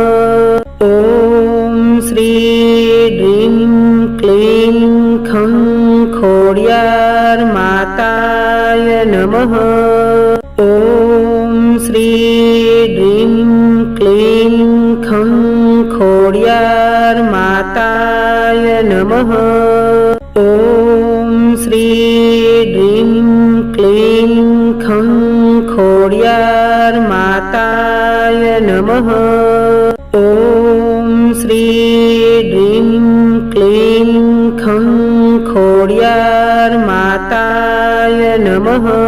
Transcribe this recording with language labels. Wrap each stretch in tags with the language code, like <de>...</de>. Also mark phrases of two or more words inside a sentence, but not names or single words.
<sa>ॐ श्री ह्रीं क्लीं खं खोडियार माताय नमः। ॐ श्री ह्रीं क्लीं खं खोडियार माताय नमः। ॐ श्री ह्रीं क्लीं खं खोडियार माताय नमः. ओम श्री ड्रीं क्लीं खं खोडियार माताय नमः.</sa>